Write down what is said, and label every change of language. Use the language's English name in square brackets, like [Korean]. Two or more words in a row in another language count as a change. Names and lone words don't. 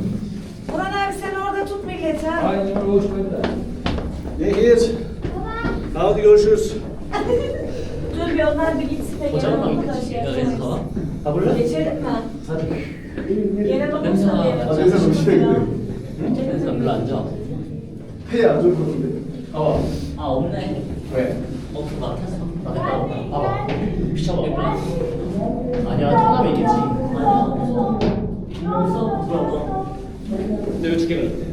[Turkish] Burhan abi sen orada tut milleti ha. Nehir. Hadi görüşürüz. Dur bir onlar bir gitsin de gene onu karşıya koyalım. Geçelim mi? Hadi. Yere dokunsun diye. [Korean] 별로 안 좋아. 야, 좀. 아 없네. 왜? 그 막혔어. 막혔다고. 봐봐. 비춰봐. 아니야 통합이 있겠지. 아니야 없어. 없어. 들어봐. 내가 두 개가 있대.